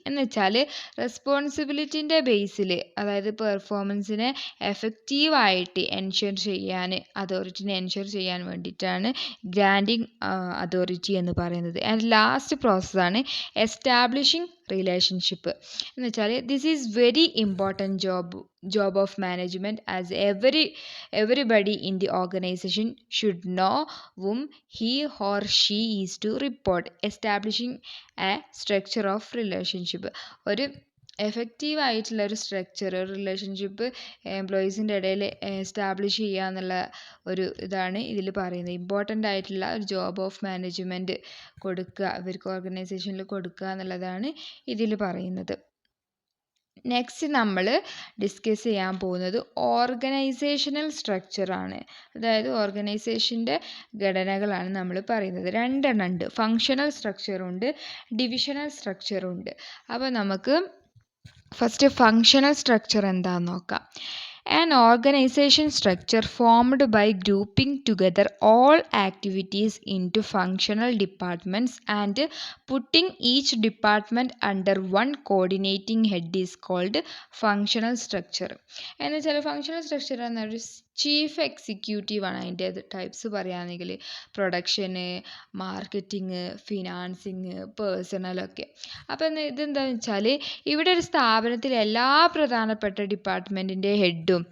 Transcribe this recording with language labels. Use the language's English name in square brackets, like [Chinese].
[Malayalam] എന്ന് വെച്ചാൽ റെസ്പോൺസിബിലിറ്റിൻ്റെ ബേസിൽ, അതായത് പെർഫോമൻസിനെ എഫക്റ്റീവായിട്ട് എൻഷുർ ചെയ്യാൻ, അതോറിറ്റിനെ എൻഷുർ ചെയ്യാൻ വേണ്ടിയിട്ടാണ് ഗ്രാൻറ്റിംഗ് അതോറിറ്റി എന്ന് പറയുന്നത്. ആൻഡ് ലാസ്റ്റ് പ്രോസസ്സാണ് എസ്റ്റാബ്ലിഷിംഗ് റിലേഷൻഷിപ്പ്. എന്ന് വെച്ചാൽ [English] This is very important job of management, as everybody in the organization should know whom he or she is to report. Establishing a structure of relationship. [Malayalam] ഒരു effective ആയിട്ടുള്ള ഒരു relationship എംപ്ലോയീസിൻ്റെ ഇടയിൽ establish ചെയ്യുക എന്നുള്ള ഒരു ഇതാണ് ഇതിൽ പറയുന്നത്. ഇമ്പോർട്ടൻ്റ് ആയിട്ടുള്ള ഒരു ജോബ് ഓഫ് മാനേജ്മെൻറ്റ് കൊടുക്കുക, ഇവർക്ക് ഓർഗനൈസേഷനിൽ കൊടുക്കുക എന്നുള്ളതാണ് ഇതിൽ പറയുന്നത്. നെക്സ്റ്റ് നമ്മൾ ഡിസ്കസ് ചെയ്യാൻ പോകുന്നത് ഓർഗനൈസേഷണൽ സ്ട്രക്ചറാണ്. അതായത് ഓർഗനൈസേഷൻ്റെ ഘടനകളാണ് നമ്മൾ പറയുന്നത്. രണ്ടെണ്ണം ഉണ്ട്, ഫങ്ഷണൽ സ്ട്രക്ചറുണ്ട്, ഡിവിഷണൽ സ്ട്രക്ചറുണ്ട്. അപ്പോൾ നമുക്ക് ഫസ്റ്റ് ഫങ്ഷണൽ സ്ട്രക്ചർ എന്താണെന്ന് നോക്കാം. [English] An organization structure formed by grouping together all activities into functional departments and putting each department under one coordinating head is called functional structure. [Malayalam] എന്ന് വെച്ചാൽ ഫങ്ഷണൽ സ്ട്രക്ചർ എന്നൊരു chief executive ആണ്. അതിൻ്റെ types പറയുകയാണെങ്കിൽ production, marketing, financing, പേഴ്സണലൊക്കെ. അപ്പം ഇതെന്താണെന്ന് വെച്ചാൽ ഇവിടെ ഒരു സ്ഥാപനത്തിൽ എല്ലാ പ്രധാനപ്പെട്ട ഡിപ്പാർട്ട്മെൻറ്റിൻ്റെ ഹെഡും